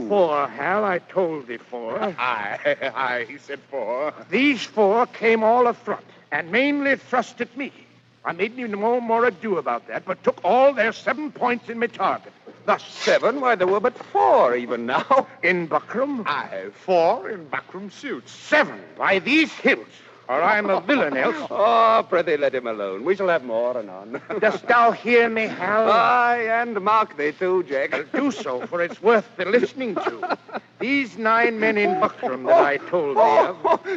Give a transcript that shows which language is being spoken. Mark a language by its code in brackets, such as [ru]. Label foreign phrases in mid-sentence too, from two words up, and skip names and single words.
[en] 4, Hal. I told thee 4. Aye, he said 4. These 4 came all afront and mainly thrust at me. I made no more ado about that, but took all their 7 points in my target. Thus 7? Why, there were but 4 even now. In buckram? Aye, 4 in buckram suits. 7 by these hills, or I'm a villain else. Oh, prithee, let him alone. We shall have more anon. Dost thou hear me, Hal? Aye, and mark thee too, Jack. I'll do so, for it's worth the listening to. These 9 men in buckram that I told thee of